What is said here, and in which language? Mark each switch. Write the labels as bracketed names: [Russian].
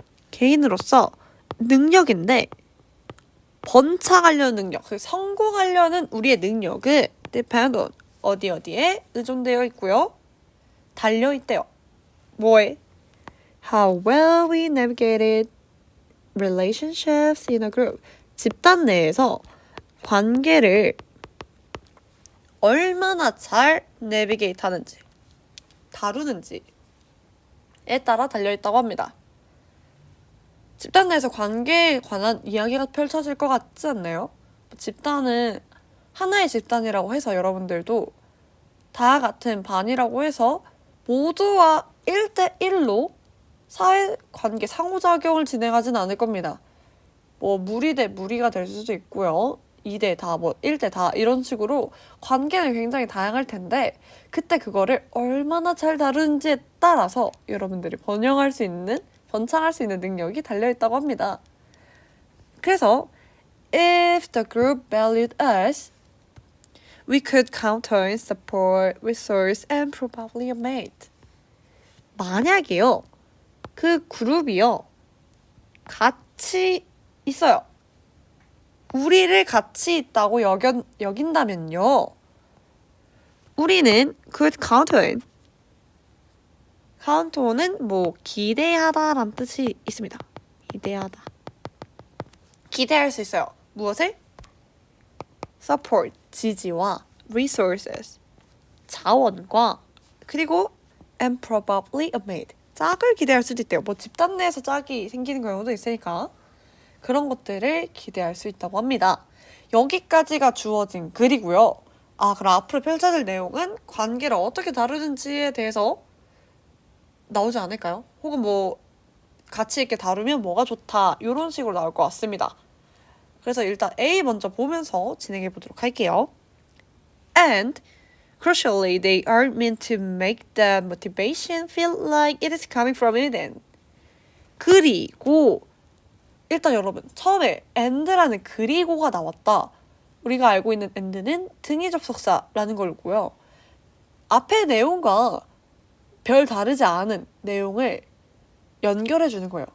[Korean] 개인으로서 능력인데 번창하려는 능력, 성공하려는 우리의 능력은 [English] depend on [Korean] 어디에 의존되어 있고요. 달려 있대요. 뭐에? [English] How well we navigated relationships in a group. [Korean] 집단 내에서 관계를 얼마나 잘 내비게이트 하는지, 다루는지에 따라 달려있다고 합니다. 집단 내에서 관계에 관한 이야기가 펼쳐질 것 같지 않나요? 집단은 하나의 집단이라고 해서 여러분들도 다 같은 반이라고 해서 모두와 1대1로 사회관계 상호작용을 진행하진 않을 겁니다. 무리 대 무리가 될 수도 있고요. 2대 다, 1대 다 이런 식으로 관계는 굉장히 다양할 텐데 그때 그거를 얼마나 잘 다루는지에 따라서 여러분들이 번창할 수 있는 능력이 달려있다고 합니다. 그래서 [English] if the group valued us, we could count on support, resource, and probably a mate. [Korean] 만약에요, 그 그룹이요, 같이 있어요. 우리를 같이 있다고 여긴다면요. 우리는 [English] could count on. count on [Korean] 은 뭐 기대하다라는 뜻이 있습니다. 기대하다. 기대할 수 있어요. 무엇을? support, 지지와 resources, 자원과 그리고 [English] and probably a maid, [Korean] 짝을 기대할 수도 있대요. 뭐 집단 내에서 짝이 생기는 경우도 있으니까 그런 것들을 기대할 수 있다고 합니다. 여기까지가 주어진 글이고요. 그럼 앞으로 펼쳐질 내용은 관계를 어떻게 다루는지에 대해서 나오지 않을까요? 혹은 뭐 같이 있게 다루면 뭐가 좋다 이런 식으로 나올 것 같습니다. 그래서 일단 A 먼저 보면서 진행해 보도록 할게요. [English] And crucially, they are meant to make the motivation feel like it is coming from within. [Korean] 그리고 일단 여러분, 처음에 and라는 그리고가 나왔다. 우리가 알고 있는 and는 등위 접속사라는 걸고요. 앞의 내용과 별 다르지 않은 내용을 연결해 주는 거예요.